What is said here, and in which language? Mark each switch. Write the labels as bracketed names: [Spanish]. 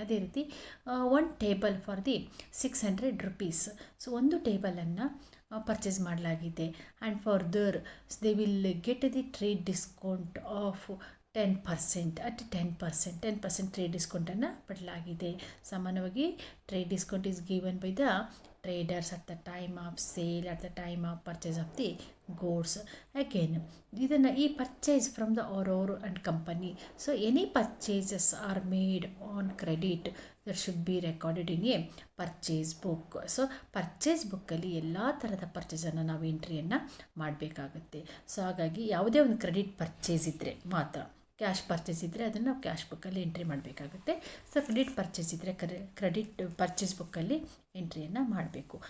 [Kannada] ಅದೇ ರೀತಿ 1 [English] table for the [Kannada] ₹600. So ಒಂದು ಟೇಬಲನ್ನು ಪರ್ಚೇಸ್ ಮಾಡಲಾಗಿದೆ. [English] and further they will get the trade discount of 10% at 10% trade [Kannada] ಡಿಸ್ಕೌಂಟನ್ನು ಪಡಲಾಗಿದೆ. ಸಾಮಾನ್ಯವಾಗಿ [English] Trade discount is given by the traders at the time of sale, at the time of purchase of the goods. Again, [Kannada] ಇದನ್ನು ಈ [English] purchase from the Aurora and company. So any purchases are made on credit that should be recorded in a purchase book. [Kannada] So purchase ಬುಕ್ಕಲ್ಲಿ ಎಲ್ಲ ಥರದ ಪರ್ಚೇಸನ್ನು ನಾವು ಎಂಟ್ರಿಯನ್ನು ಮಾಡಬೇಕಾಗುತ್ತೆ. So ಹಾಗಾಗಿ ಯಾವುದೇ ಒಂದು ಕ್ರೆಡಿಟ್ ಪರ್ಚೇಸ್ ಇದ್ದರೆ ಮಾತ್ರ, ಕ್ಯಾಶ್ ಪರ್ಚೇಸ್ ಇದ್ದರೆ ಅದನ್ನು ನಾವು ಕ್ಯಾಶ್ ಬುಕ್ಕಲ್ಲಿ ಎಂಟ್ರಿ ಮಾಡಬೇಕಾಗುತ್ತೆ. ಸೊ ಕ್ರೆಡಿಟ್ ಪರ್ಚೇಸ್ ಇದ್ದರೆ ಕ್ರೆಡಿಟ್ ಪರ್ಚೇಸ್ ಬುಕ್ಕಲ್ಲಿ ಎಂಟ್ರಿಯನ್ನು ಮಾಡಬೇಕು.